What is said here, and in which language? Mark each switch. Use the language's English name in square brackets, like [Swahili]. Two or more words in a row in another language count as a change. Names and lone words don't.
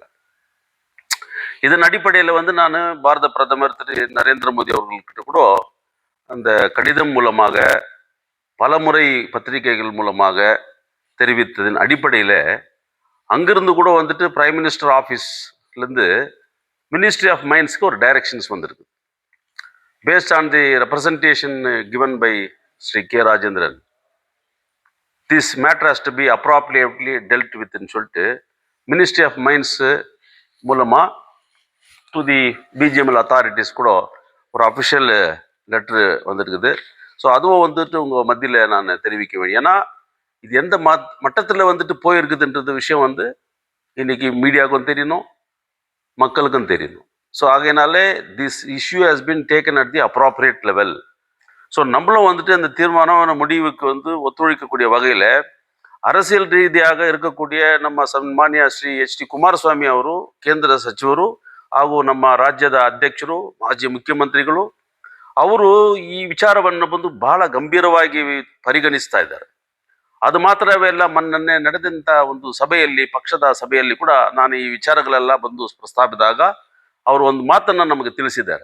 [Tamil] இதன் அடிப்படையில் நான் பாரத பிரதமர் திரு நரேந்திர மோடி அவர்கள்கிட்ட கூட அந்த கடிதம் மூலமாக, பலமுறை பத்திரிகைகள் மூலமாக தெரிவித்ததின் அடிப்படையில் அங்கிருந்து கூட [English] Prime Minister [Tamil] ஆஃபீஸ்லேருந்து [English] Ministry of Mines [Tamil] ஒரு டைரக்ஷன்ஸ் வந்திருக்கு. [English] Based on the representation given by Sri K. Rajendran, this matter has to be appropriately dealt with in [Tamil] சொல்லிட்டு [English] Ministry of Mines [Tamil] மூலமா [English] to the BGML authorities [Tamil] கூட ஒரு [English] official letter [Tamil] வந்துருக்குது. ஸோ அதுவும் வந்துட்டு உங்கள் மத்தியில் நான் தெரிவிக்க வேண்டிய, ஏன்னா இது எந்த மட்டத்தில் வந்துட்டு போயிருக்குதுன்றது விஷயம் வந்து இன்னைக்கு மீடியாவுக்கும் தெரியணும், மக்களுக்கும் தெரியணும். [English] ஸோ ஆகையினாலே this issue has been taken at the appropriate level. [Tamil] ஸோ நம்மளும் வந்துட்டு அந்த தீர்மானமான முடிவுக்கு வந்து ஒத்துழைக்கக்கூடிய வகையில் அரசியல் ರೀತಿಯಾಗ இருக்கக்கூடிய [Kannada] ನಮ್ಮ ಸನ್ಮಾನ್ಯ ಶ್ರೀ ಎಚ್ ಡಿ ಕುಮಾರಸ್ವಾಮಿ ಅವರು, ಕೇಂದ್ರ ಸಚಿವರು ಹಾಗೂ ನಮ್ಮ ರಾಜ್ಯದ ಅಧ್ಯಕ್ಷರು, ಮಾಜಿ ಮುಖ್ಯಮಂತ್ರಿಗಳು ಅವರು ಈ ವಿಚಾರವನ್ನು ಬಂದು ಬಹಳ ಗಂಭೀರವಾಗಿ ಪರಿಗಣಿಸ್ತಾ ಇದ್ದಾರೆ. ಅದು ಮಾತ್ರವೇ ಅಲ್ಲ, ಮೊನ್ನೆ ನಡೆದಂಥ ಒಂದು ಸಭೆಯಲ್ಲಿ, ಪಕ್ಷದ ಸಭೆಯಲ್ಲಿ ಕೂಡ ನಾನು ಈ ವಿಚಾರಗಳೆಲ್ಲ ಬಂದು ಪ್ರಸ್ತಾಪಿಸಿದಾಗ ಅವರು ಒಂದು ಮಾತನ್ನು ನಮಗೆ ತಿಳಿಸಿದ್ದಾರೆ.